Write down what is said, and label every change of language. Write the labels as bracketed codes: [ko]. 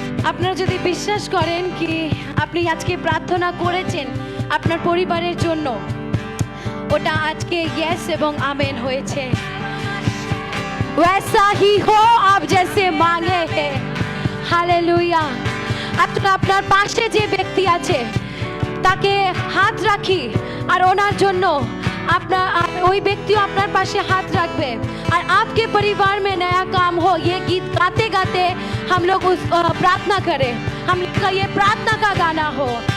[bn] আপনারা যদি বিশ্বাস করেন কি আপনি আজকে প্রার্থনা করেছেন আপনার পরিবারের জন্য, ওটা আজকে ইয়েস এবং আমেন হয়েছে। [hi] वैसा ही हो आप जैसे मांगे हैं। हालेलुया। [bn] আপনার পাশে যে ব্যক্তি আছে তাকে হাত রাখি, আর ওনার জন্য আপনার ওই ব্যক্তিও আপনার পাশে [hi] हाथ रखबे। और आपके परिवार में नया काम हो, ये गीत गाते गाते हम लोग उस प्रार्थना करें। हम लोग का ये प्रार्थना का गाना हो।